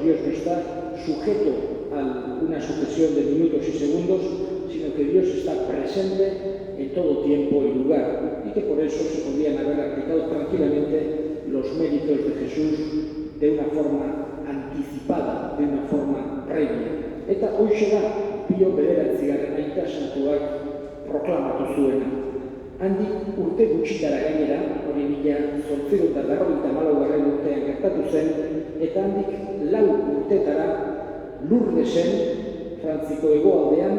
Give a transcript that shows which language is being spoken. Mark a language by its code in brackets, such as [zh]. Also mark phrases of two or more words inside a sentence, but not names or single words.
[es] Dios no está sujeto a una sucesión de minutos y segundos, sino que Dios está presente en todo tiempo y lugar, y que por eso se podían haber aplicado tranquilamente los méritos de Jesús de una forma anticipada, de una forma previa. [eu] Eta hoxe da Pio bederatzigarren aita santuak proklamatu zuena. Handik urte gutxitara gainera, hori 1894 urtean gertatu zen, eta handik 4 urtetara Lurdesen, Frantziko hegoaldean,